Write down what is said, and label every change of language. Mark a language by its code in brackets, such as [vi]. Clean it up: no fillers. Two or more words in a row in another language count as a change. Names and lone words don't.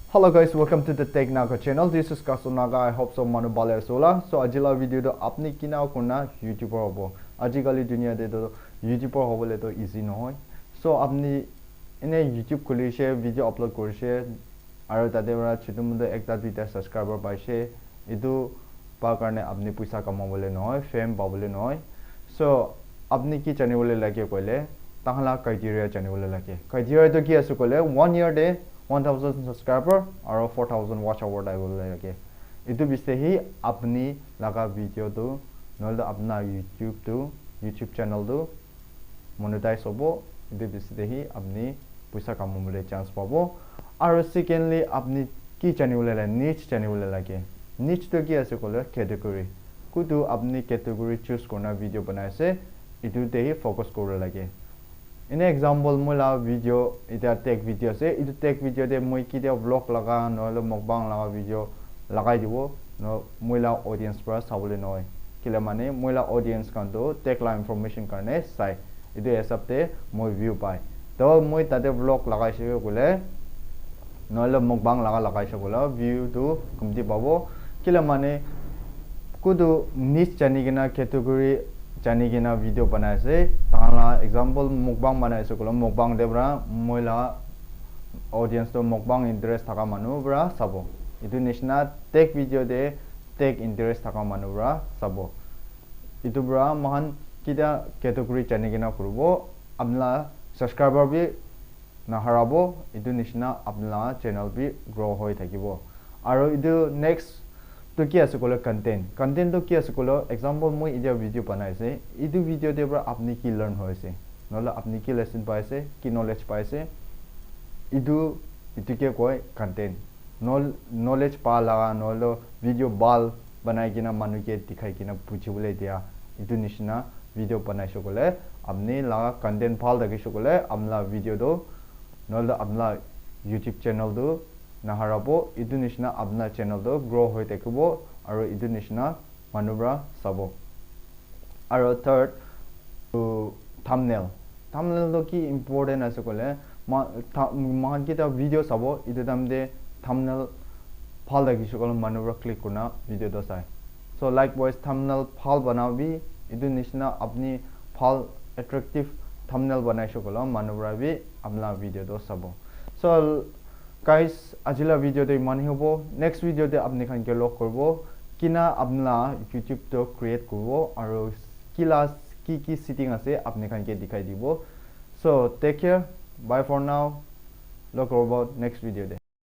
[en] Hello guys, welcome to the Tech Naga channel. This is Kasu Naga. I hope so [nag] manu bale sola. So ajila video to apni kina kuna YouTuber hobo. Ajikali dunia de to YouTuber hobole to easy nohoy. So apni ine YouTube kholishe video upload korishe aru tade bara chitumude ekta duita subscriber paise. Idu pa karne apni paisa kamabole nohoy, fame pabole nohoy. So apni ki chane bole lage koile tahla criteria chane bole lage. Criteria to ki asu kole 1 year de 1000 subscriber [en] or 4000 watch hour I will like [nag] itu bise hi apni laga video to nol apna YouTube channel to monetize hobo itu bise hi apni paisa kamole chance pabo aru secondly apni ki channel la niche channel lage niche to ki ase kole category kutu apni [en] category choose [nag] korna video banaise itu te hi focus kore lage [en] in example [nag] mula video ita [en] tech video [nag] se itu [en] tech video [nag] de moi ki de vlog laga no lo mukbang laga video lagai dibo no moila audience pra sabole noi kila mane moila audience kan to tech la information karne sai itu esapte moi view pai to moi tade vlog lagai se gole no lo mukbang lagai se gole view to kumti babo kila mane kudu niche chani gina category chani gina video banaise tala example mukbang banaise kolo mukbang debra moila audience to mukbang interest thaka manu bra sabo itu nishna [en] tech video [nag] de [en] tech interest [nag] thaka manu bra sabo itu bra mahan kida category chani gina kurbo amla subscriber bi na harabo itu nishna amla channel bi grow hoi thakibo aro itu next to ki ase kolo content to ki ase kolo example moi ida video banaise idu video de bra apni ki learn hoise nola apni ki lesson paise ki knowledge paise idu ke koi content knowledge pa laga nolo video bal banai kina manu ke dikhai kina puchibule dia idu nishna video banai shokole apni laga content phal dagi shokole amla video do nola amla YouTube channel do naharabo idu nishna apna channel do grow hoi tekubo aro idu nishna manubra sabo aro third to thumbnail do ki important ase kole ma kita video sabo idu damde thumbnail phal dagi shokol manubra click kurna video do sai [en] so likewise [nag] thumbnail phal banabi idu nishna apni phal [en] attractive thumbnail [nag] banai shokol manubra bi amla video do sabo [en] so guys [nag] ajila video de mani hobo [en] next video [nag] de apni khan ke log korbo kina apna YouTube to create korbo aro kila ki setting ase apni khan ke dikhai dibo [en] so take care bye for now [nag] log korbo [en] next video [nag] de